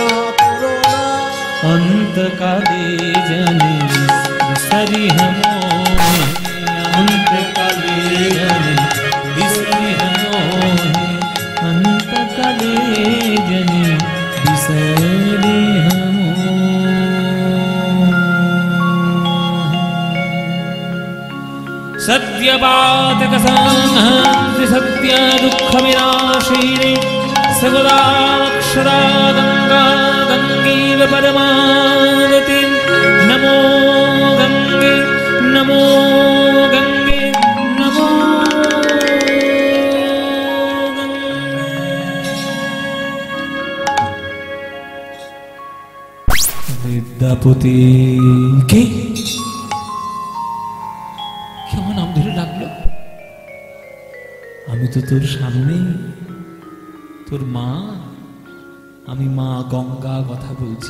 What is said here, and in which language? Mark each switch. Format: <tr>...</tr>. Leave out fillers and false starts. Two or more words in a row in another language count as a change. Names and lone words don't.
<bn>করো না,</bn> <mai>अन्तकाले जानि बिसरि हमोहि, अन्तकाले जानि बिसरि हमोहि, अन्तकाले जानि बिसरि हमोहि।</mai> <sa>सत्यवातक संहन्ति सत्य दुःख विनाशिनी, सगुणाक्षरा गंगा गंगैव परमागति। नमो गंगे नमो गंगे नमो गंगे।</sa> <bn>বিদ্যাপতি কে কেমন নাম ধরে লাগলো? আমি তো তোর সামনে, তোর মা, আমি মা গঙ্গা কথা বলছি।</bn>